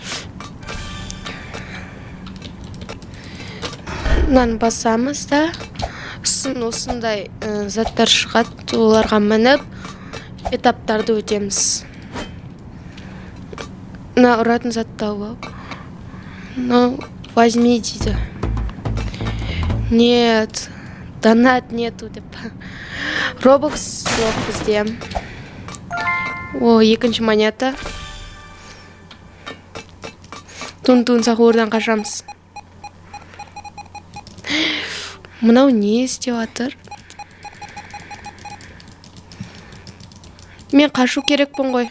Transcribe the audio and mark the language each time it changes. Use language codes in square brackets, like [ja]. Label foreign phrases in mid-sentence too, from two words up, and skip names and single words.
[kk] Мынаны басамыз да, осындай заттар шығады, оларға мініп этаптарды өтеміз. На ұратын зат тауып. [ru] Ну, возьми дейді. Нет, донат нету деп. [kk] Робокс жоқ бізде. Екінші монета. Тун Сахурдан қашамыз. Мынау не істеп жатыр? Мен қашу керекпін ғой.